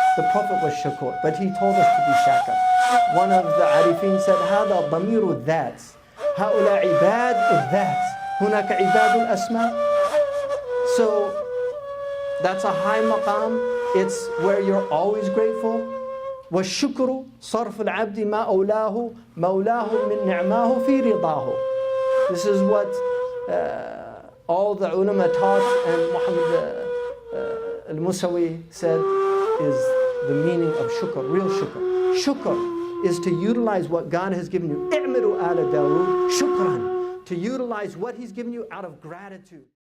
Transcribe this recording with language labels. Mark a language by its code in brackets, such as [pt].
[en] The Prophet was shakur, but he told us to be shakir. One of the arifin said, [ar] هذا ضمير الذات. هؤلاء عباد الذات. هناك عباد الأسماء. [en] So that's a high maqam. It's where you're always grateful. [ar] والشكر صرف العبد ما أولاه مولاه من نعماه في رضاه. [en] This is what all the ulama taught, and Muhammad al-Musawi said is the meaning of shukr, real shukr. Shukr is to utilize what God has given you. [ar] اعملوا آل داود شكرا. [en] To utilize what He's given you out of gratitude.